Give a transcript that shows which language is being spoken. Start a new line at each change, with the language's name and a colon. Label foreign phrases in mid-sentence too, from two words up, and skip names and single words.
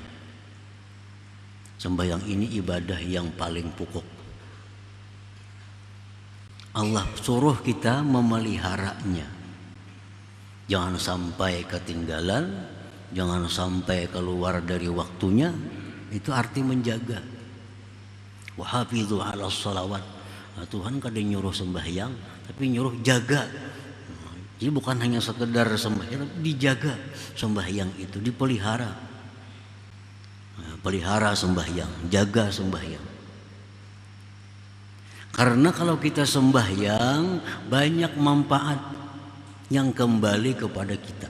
Indonesian: Sembahyang ini ibadah yang paling pokok. Allah suruh kita memeliharanya. Jangan sampai ketinggalan, jangan sampai keluar dari waktunya. Itu arti menjaga.
Arabic: Wahafidhu ala salawat.
Indonesian: Nah, Tuhan kadang nyuruh sembahyang, tapi nyuruh jaga. Jadi bukan hanya sekedar sembahyang, tapi dijaga sembahyang itu, dipelihara. Pelihara sembahyang, jaga sembahyang. Karena kalau kita sembahyang, banyak manfaat yang kembali kepada kita.